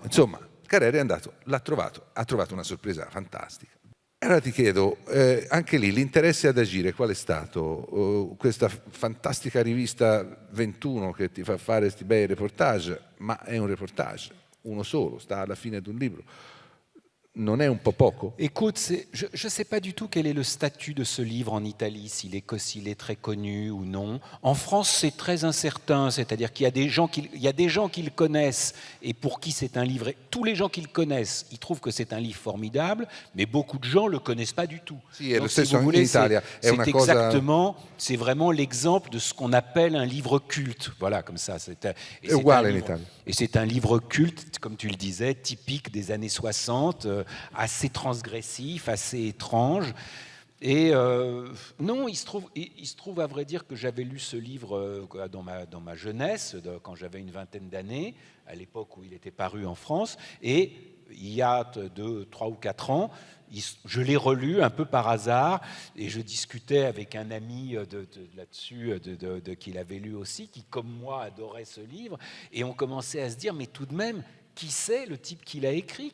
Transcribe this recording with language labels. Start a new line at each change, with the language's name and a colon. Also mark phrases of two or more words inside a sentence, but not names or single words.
Italian: Insomma, Carrère è andato, ha trovato una sorpresa fantastica. Allora ti chiedo, anche lì l'interesse ad agire qual è stato? Questa fantastica rivista 21 che ti fa fare questi bei reportage, ma è un reportage, uno solo, sta alla fine di un libro. Non è un po' poco?
French: Écoute, je ne sais pas du tout quel est le statut de ce livre en Italie, s'il est très connu ou non. En France, c'est très incertain, c'est-à-dire qu'il y a des gens qui le connaissent et pour qui c'est un livre. Tous les gens qui le connaissent, ils trouvent que c'est un livre formidable, mais beaucoup de gens ne le connaissent pas du tout.
Italian: Sì, è lo stesso anche in Italia.
French: C'est vraiment l'exemple de ce qu'on appelle un livre culte. Voilà, comme ça.
Italian: È uguale in Italia.
French: Et c'est un livre culte, comme tu le disais, typique des années 60, assez transgressif, assez étrange. Et non, il se trouve à vrai dire que j'avais lu ce livre dans ma jeunesse, quand j'avais une vingtaine d'années, à l'époque où il était paru en France, et il y a 3 ou 4 ans, je l'ai relu un peu par hasard, et je discutais avec un ami là-dessus, qu'il avait lu aussi, qui comme moi adorait ce livre, et on commençait à se dire, mais tout de même, qui c'est le type qui l'a écrit?